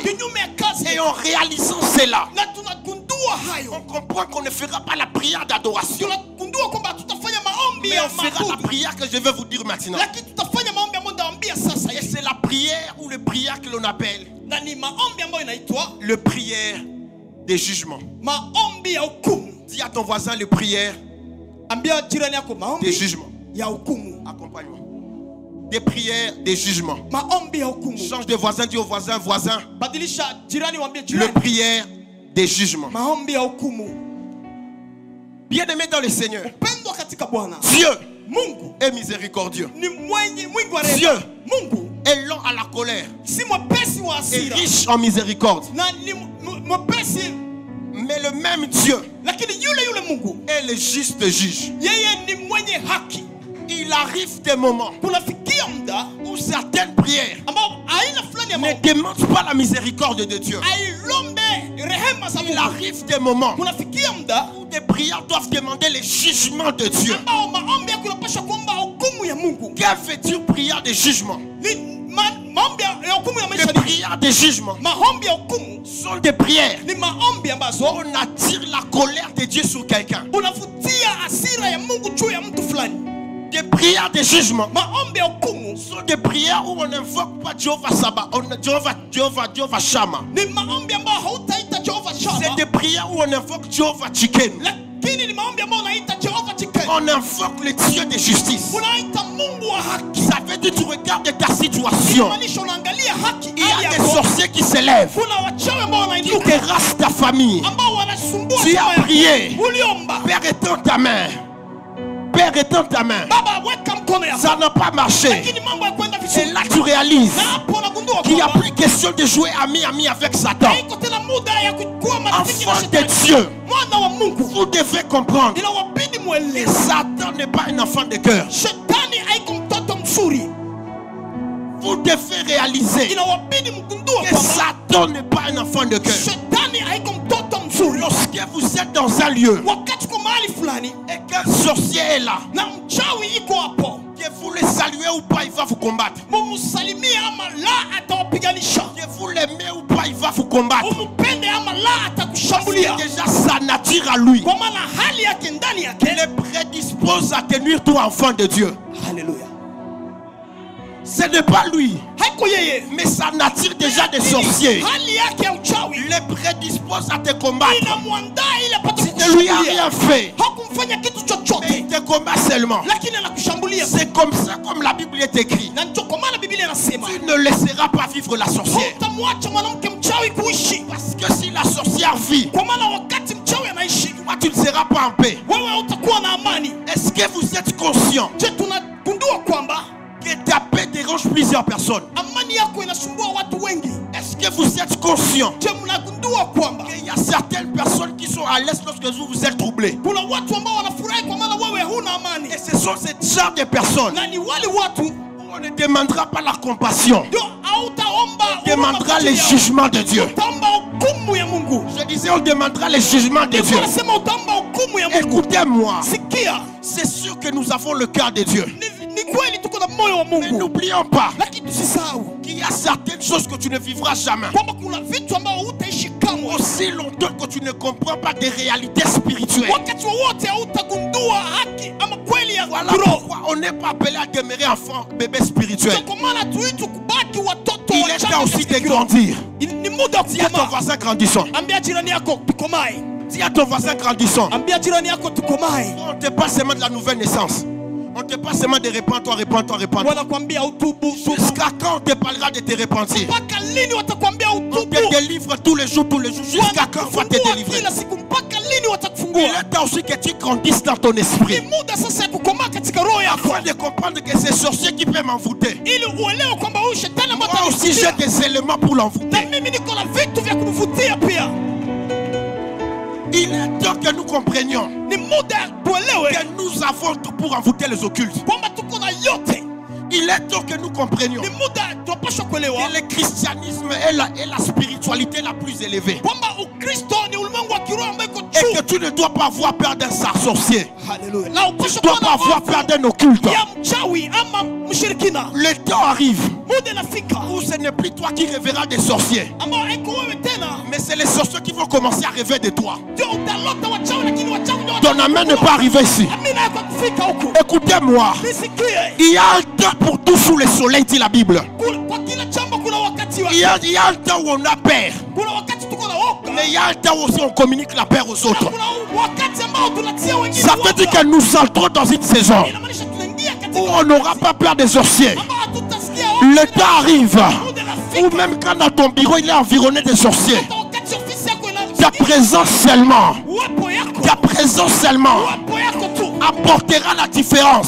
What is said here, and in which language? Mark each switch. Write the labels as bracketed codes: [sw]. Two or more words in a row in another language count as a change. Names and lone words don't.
[fr] Et en réalisant cela, on comprend qu'on ne fera pas la prière d'adoration, mais on fera la prière que je vais vous dire maintenant. Et c'est la prière ou le prière que l'on appelle le prière des jugements. [sw] Maombi ya hukumu. [fr] Dis à ton voisin les prières [sw] Ambia jirani yako maombi [fr] des jugements. [sw] ya hukumu. [fr] Accompagne-moi. Des prières des jugements. [sw] Maombi ya hukumu. [fr] Change de voisin, dis au voisin, voisin. [sw] Badilisha jirani waambie [fr] Les [sw] jirani. [fr] prières des jugements. [sw] Maombi ya hukumu. [fr] Bien-aimé dans le Seigneur, [sw] Pendwa katika Bwana. [fr] Dieu [sw] Mungu [fr] est miséricordieux. [sw] ni mwingi wa rehema. [fr] Dieu [sw] Mungu [fr] est lent à la colère [sw] si mwepesi wa [fr] et [sw] hasira. [fr] riche en miséricorde. [sw] Na ni mwepesi, [fr] Mais le même Dieu [sw] lakini yule Mungu [fr] est le juste juge. [sw] yeye ni mwenye haki. [fr] Il arrive des moments [sw] Kunafikia muda [fr] où certaines prières [sw] ambao aina fulani ya [fr] ne [sw] maombi [fr] demandent pas la miséricorde de Dieu. [sw] ailombe rehema za [fr] Il [sw] Mungu. [fr] arrive des moments [sw] Kunafikia muda [fr] où des prières doivent demander les jugements de Dieu. [sw] ambao maombi yako yanapaswa kuomba hukumu ya Mungu. [fr] Quelle fait-il prière de jugement? [sw] Maombi ya hukumu ya [fr] Les [sw] maisha ni [fr] prières de jugement [sw] maombi ya hukumu [fr] sont des prières [sw] ni maombi ambazo [fr] on attire la colère de Dieu sur quelqu'un. [sw] unavutia hasira ya Mungu juu ya mtu fulani. [fr] Des prières de jugement [sw] Maombi ya hukumu [fr] sont des prières où on n'invoque pas Jéhovah Sabbath, Jéhovah Shammah. [sw] ni maombi ambayo hautaita Jehova [fr] C'est [sw] Shama, [fr] des prières où on invoque Jéhovah Chicken. [sw] lakini ni maombi ambayo unaita Jehova Chikeni. [fr] On invoque le Dieu de justice. [sw] Unaita Mungu wa haki. [fr] Ça veut dire que tu regardes ta situation. [sw] Maanisha unaangalia haki. [fr] Il y [sw] hali [fr] a des [sw] yako. [fr] sorciers qui s'élèvent, [sw] Kuna wachawi ambao [fr] qui [sw] wanainuka [fr] terrassent ta famille. [sw] ambao wanasumbua [fr] Tu [sw] jamaa [fr] as [sw] yako. [fr] prié. [sw] Uliomba. [fr] Père, étends ta main. Père, étends ta main. [sw] Baba weka mkono yako. [fr] Ça n'a pas marché. [sw] Lakini mambo yakwenda [fr] Et [sw] vizuri. [fr] là, tu réalises [sw] Na hapo unagundua [fr] qu'il n'y a [sw] kwamba [fr] plus question de jouer ami avec Satan. [sw] haiko tena muda ya kuwa marafiki na [fr] Enfant de [sw] shetani. [fr] Dieu, [sw] Mwana wa Mungu. [fr] vous devez comprendre [sw] Inawabidi [fr] que [sw] muelewe. [fr] Satan n'est pas un enfant de cœur. [sw] Shetani haiko mtoto mzuri. [fr] Vous devez réaliser [sw] Inawabidi mgundue [fr] que [sw] kwamba [fr] Satan n'est pas un enfant de cœur. [sw] Shetani haiko mtoto mzuri. [fr] Lorsque vous êtes dans un lieu [sw] Wakati uko mahali fulani [fr] et qu'un sorcier est là, [sw] na mchawi iko hapo, [fr] que vous le saluez ou pas, il va vous combattre. [sw] mumsalimie ama la atawapiganisha. [fr] Que vous l'aimez ou pas, il va vous combattre. [sw] Umpende ama la [fr] C'est [sw] atakushambulia. [fr] déjà sa nature à lui. [sw] Kwa maana hali yake ndani yake. [fr] Il le prédispose à tenir toi enfant de Dieu. [sw] Haleluya. [fr] Ce n'est pas lui, [sw] Haiko yeye. [fr] mais sa nature déjà de sorcier [sw] Hali yake ya uchawi [fr] le prédispose à te combattre. [sw] inamwandaa ili apate [fr] Tu ne lui as [sw] kukushambulia. [fr] rien fait, [sw] Hakumfanya kitu [fr] mais [sw] chochote, [fr] il te combat seulement. [sw] lakini anakushambulia. [fr] C'est comme ça, comme la Bible est écrite. [sw] Na ndiyo kwa maana Biblia inasema [fr] Tu ne laisseras pas vivre la sorcière. [sw] hutamwacha mwanamke mchawi kuishi, [fr] Parce que si la sorcière vit, [sw] kwa maana wakati mchawi anaishi, [fr] toi tu ne seras pas en paix. [sw] wewe hautakuwa na amani. [fr] Est-ce que vous êtes conscient [sw] Je, tunagundua kwamba [fr] que ta paix dérange plusieurs personnes? [sw] amani yako inasumbua watu wengi. [fr] Est-ce que vous êtes conscient [sw] Je, mnagundua kwamba [fr] qu'il y a certaines personnes qui sont à l'aise lorsque vous êtes troublés? [sw] kuna watu ambao wanafurahi kwa maana wewe huna amani, [fr] Et ce sont ce genre de personnes [sw] na ni wale watu [fr] où on ne demandera pas la compassion, [sw] ndio hautaomba [fr] on demandera les jugements de Dieu. [sw] utaomba hukumu ya Mungu. [fr] Je disais, on demandera les jugements de Dieu. [sw] Anasema utaomba hukumu ya Mungu. [fr] Écoutez-moi, [sw] Sikia, [fr] c'est sûr que nous avons le cœur de Dieu. [sw] ni kweli tuko na moyo wa [fr] Mais [sw] Mungu, [fr] n'oublions pas [sw] lakini tusisahau [fr] qu'il y a certaines choses que tu ne vivras jamais. [sw] kwamba kuna vitu ambavyo hutaishi kamwe. [fr] Aussi longtemps que tu ne comprends pas des réalités spirituelles. [sw] Wakati wowote hautagundua haki ama kweli ya [fr] Voilà [sw] kiroho. [fr] pourquoi on n'est pas appelé à demeurer enfant, bébé spirituel. [sw] Kwa maana tuitwe kubaki watoto [fr] Il est temps [sw] wachanga [fr] aussi de [sw] katika kiroho. [fr] grandir. [sw] Ni muda wa [fr] Dis à ton [sw] kukomaa. [fr] voisin grandissant. [sw] Ambia jirani yako tukomae. [fr] Dis à ton voisin grandissant. [sw] Ambia jirani yako tukomae. [fr] On ne te parle seulement de la nouvelle naissance. On te parle seulement de répands-toi, répands-toi, répands-toi. [sw] Wanakwambia utubu. [fr] Jusqu'à quand on te parlera de te repentir? [sw] Mpaka lini watakwambia [fr] On [sw] utubu? [fr] te délivre tous les jours. Jusqu'à quand on va te [sw] Wanakufungua [fr] délivrer? [sw] kila siku. Mpaka lini [fr] Il [sw] watakufungua? [fr] est temps aussi que tu grandisses dans ton [sw] Ni [fr] esprit. [sw] muda sasa ya kukomaa katika roho yako, [fr] Afin de comprendre que c'est sorcier qui peut m'envoûter. [sw] ili uelewe kwamba huyu shetani ambaye [fr] Moi aussi j'ai [sw] atanivutia, [fr] des éléments pour [sw] na [fr] l'envoûter. [sw] mimi niko na vitu vya kumvutia pia. [fr] Il est temps que nous comprenions [sw] Ni muda tuelewe [fr] que nous avons tout pour envoûter les occultes. [sw] kwamba tuko na yote. [fr] Il est temps que nous comprenions [sw] Ni muda tunapaswa kuelewa [fr] que le christianisme est la spiritualité la plus élevée. [sw] kwamba Ukristo ni ulimwengu wa kiroho ambao iko [fr] Et que [sw] juu. [fr] tu ne dois pas avoir peur d'un sorcier. [sw] Haleluya. Na [fr] Tu ne [sw] upaswa [fr] dois [sw] kuwa [fr] pas [sw] na [fr] avoir [sw] hofu [fr] peur d'un occulte. [sw] ya mchawi ama mshirikina. [fr] Le temps arrive [sw] Muda inafika [fr] où ce n'est plus toi qui rêveras des sorciers, [sw] ambao haiko wewe tena, [fr] mais c'est les sorciers qui vont commencer à rêver de toi. [sw] ndio utalota wachawi, lakini wachawi ndio [fr] Ton amen n'est pas arrivé ici. [sw] amina yako kufika huko. [fr] Écoutez-moi, [sw] Nisikie, [fr] il y a un temps pour tout sous le soleil, dit la Bible. [sw] kwa kila jambo kuna wakati [fr] Il [sw] wake. [fr] y a un temps où on a peur, [sw] Kuna wakati tuko na woga, [fr] Mais il y a un temps aussi on communique la paix aux autres. Ça veut dire que nous entrons dans une saison où on n'aura pas peur des sorciers. Le temps arrive où même quand dans ton bureau il est environné de sorciers, ta présence seulement apportera la différence.